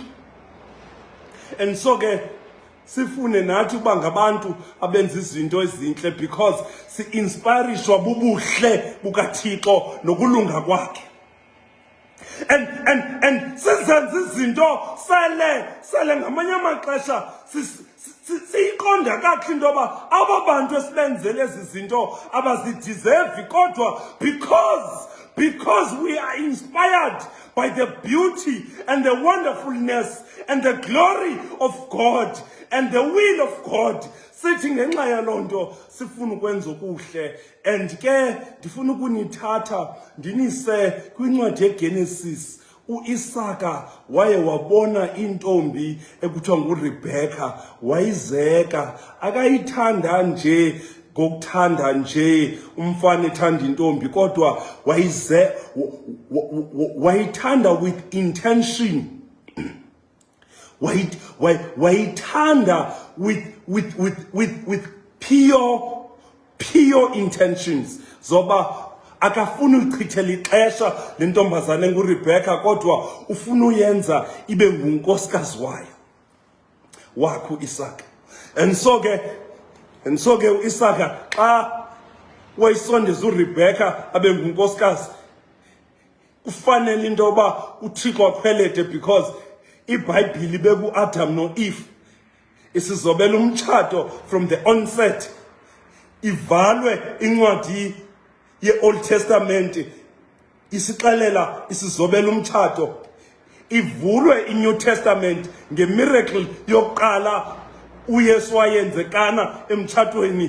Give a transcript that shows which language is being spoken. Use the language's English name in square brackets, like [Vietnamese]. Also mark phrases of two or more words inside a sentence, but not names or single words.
[English] And so [Xhosa] ke sifune nathi uba ngabantu abenza izinto ezintle because si-inspirishwa bubuhle bukaThixo nokulunga kwakhe. And sizenza izinto sele ngamanye amaxesha siyiqonda kakuhle into yoba aba bantu esibenzele ezi zinto abazideserve, kodwa [English] because we are inspired by the beauty and the wonderfulness and the glory of God and the will of God, [Xhosa] sithi ngenxa yaloo nto sifuna ukwenza okuhle. And ke ndifuna ukunithatha ndinise kwincwadi yeGenesis. uIsaka waye wabona intombi ekuthiwa nguRebecca, wayizeka, akayithanda nje ngokuthanda nje umfana ethanda intombi, kodwa wayithanda [English] with intention. [Xhosa] Wayithanda [English] with pure intentions. [Xhosa] Zoba akafuna uyichithela ixesha le ntombazane enguRebecca, kodwa ufuna uyenza ibe ngunkosikazi wakho Isaka. [English] And so [Xhosa] ke uIsaka xa wayisondeza uRebecca abe ngunkosikazi, kufanele into yoba uThixo akhwelete, because iBhayibhile beku-Adam no-Eve isizobela umtshato [English] from the onset. [Xhosa] Ivalwe incwadi ye-Old Testament isixelela isizobela umtshato. Ivulwe iNew Testament ngemiracle yokuqala uYesu wayenzekana emtshatweni.